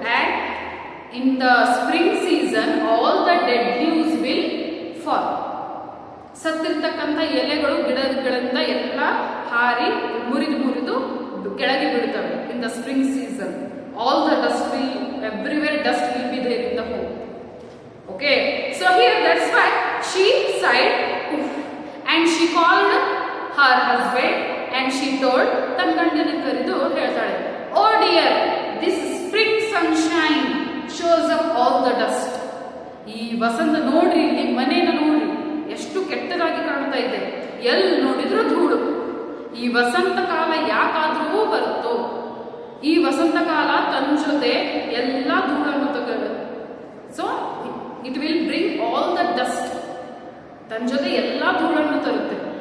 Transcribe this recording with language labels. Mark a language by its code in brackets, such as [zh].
[en] And in the spring season all the dead leaves will fall. [kn] ಸತ್ತಿರ್ತಕ್ಕಂಥ ಎಲೆಗಳು ಗಿಡಗಳಿಂದ ಎಲ್ಲ ಹಾರಿ ಮುರಿದು ಕೆಳಗೆ ಬೀಳ್ತವೆ. In the spring season all the dust will everywhere dust will be there in the home. [en] okay, so here that's why she sighed and she called her husband and she told, [kn] ತನ್ನ ಗಂಡನ ಕರೆದು ಹೇಳ್ತಾಳೆ, [en] oh dear, this spring sunshine shows up all the dust. [kn] ಈ ವಸಂತ ನೋಡ್ರಿ, ಇಲ್ಲಿ ಮನೇನ ನೋಡ್ರಿ ಎಷ್ಟು ಕೆಟ್ಟದಾಗಿ ಕಾಣ್ತಾ ಇದೆ, ಎಲ್ಲಿ ನೋಡಿದ್ರು ಧೂಳು. ಈ ವಸಂತ ಕಾಲ ಯಾಕಾದ್ರೂ ಬರುತ್ತೋ, ಈ ವಸಂತ ಕಾಲ ತನ್ನ ಜೊತೆ ಎಲ್ಲ ಧೂಳನ್ನು ತಗೊಳ್ಳುತ್ತೆ. [en] so it will bring all the dust, [kn] ತನ್ನ ಜೊತೆ ಎಲ್ಲ ಧೂಳನ್ನು ತರುತ್ತೆ.